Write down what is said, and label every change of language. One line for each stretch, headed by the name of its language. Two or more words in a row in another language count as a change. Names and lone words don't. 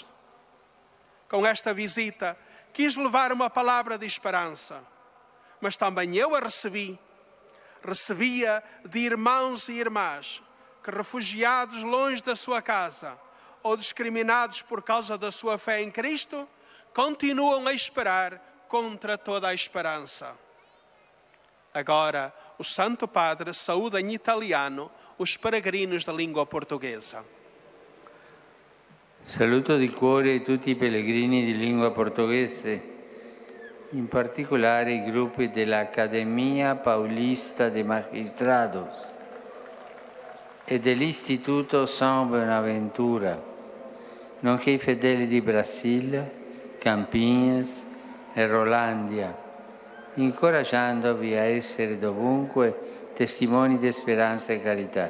Portuguese: Com esta visita, quis levar uma palavra de esperança, mas também eu a recebia de irmãos e irmãs que, refugiados longe da sua casa ou discriminados por causa da sua fé em Cristo, continuam a esperar contra toda a esperança. Agora, o Santo Padre saúda em italiano os peregrinos da língua portuguesa.
Italian: Saluto di cuore tutti i pellegrini di lingua portoghese, in particolare i gruppi dell'Accademia Paulista de Magistrados e dell'Istituto San Bonaventura, nonché i fedeli di Brasile, Campinas e Rolandia, incoraggiandovi a essere dovunque testimoni di speranza e carità.